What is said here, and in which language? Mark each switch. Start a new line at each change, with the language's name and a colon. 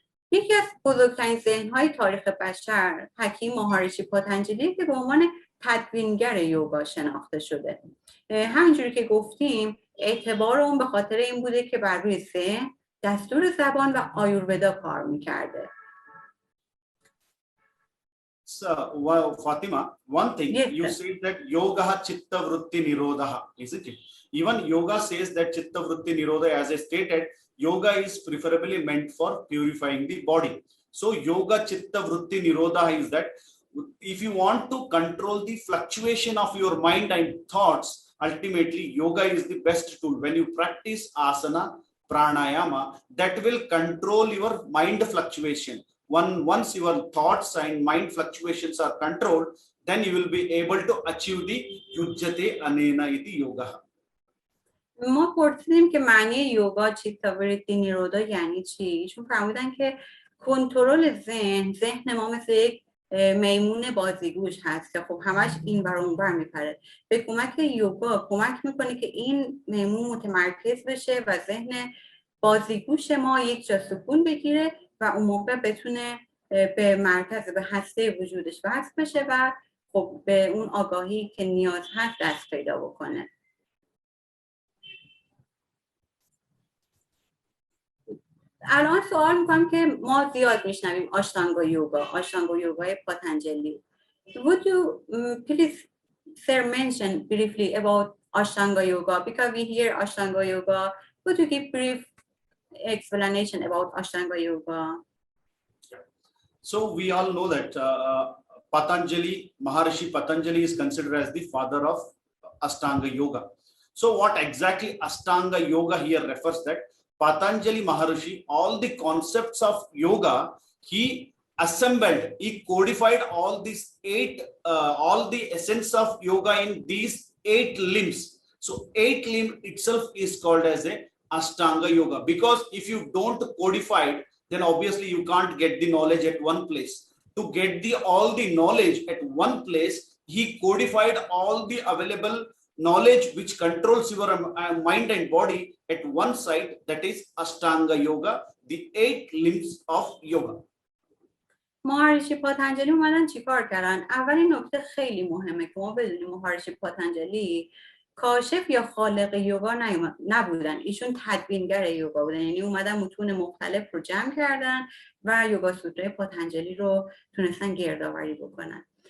Persian: یکی از بزرگترین ذهن‌های تاریخ بشر حکیم مهارشی پاتنجلی که به عنوان تدوینگر یوگا شناخته شده. همینجوری که گفتیم اعتبار اون به خاطر این بوده که بر روی ذهن، دستور زبان و آیورودا کار میکرده.
English: So, well, Fatima, one thing, yes, you said that yoga chitta vritti nirodha, isn't it? Even yoga says that chitta vritti nirodha, as I stated, yoga is preferably meant for purifying the body. So yoga chitta vritti nirodha is that if you want to control the fluctuation of your mind and thoughts, ultimately yoga is the best tool. When you practice asana, pranayama, that will control your mind fluctuation. Once your thoughts and mind fluctuations are controlled, then you will be able to achieve the
Sanskrit: yujyate anena iti yoga.
Persian: ما پرسیدیم که معنی یوگا چیتا وریتی نیرودا یعنی چی؟ چون فرمودن که کنترل ذهن ما مثل یک میمون بازیگوش هست که خب همش این ور اون ور میپره. به کمک یوگا کمک میکنه که این میمون متمرکز بشه و ذهن بازیگوش ما یک جا سکون بگیره و اون موقع بتونه به مرکز، به هسته وجودش وصل بشه و خب به اون آگاهی که نیاز هست دست پیدا بکنه. الان سوال میکنم که ما زیاد میشنویم آشتانگا یوگای پاتانجلی.
English: Would you please sir mention briefly about Ashtanga Yoga, because we hear Ashtanga Yoga. Would you give brief explanation about Ashtanga Yoga? So we all know that Patanjali, Maharishi Patanjali is considered as the father of Ashtanga Yoga. So what exactly Ashtanga Yoga here refers that Patanjali Maharishi, all the concepts of yoga, he assembled, he codified all these all the essence of yoga in these 8 limbs. So 8 limb itself is called as a Ashtanga Yoga, because if you don't codify it, then obviously you can't get the knowledge at one place. To get all the knowledge at one place, he codified all the available knowledge which controls your mind and body at one side, that is Ashtanga Yoga, the 8 limbs of yoga.
Persian: مهارشی پاتانجلی اومدن چیکار کردن؟ اولین نکته خیلی مهمه که ما بدونیم مهارشی پاتانجلی کاشف یا خالق یوگا نبودن، ایشون تدوینگر یوگا بودن. یعنی اومدن متون مختلف رو جمع کردن و یوگا سوترای پاتانجلی رو تونستن گردآوری بکنن.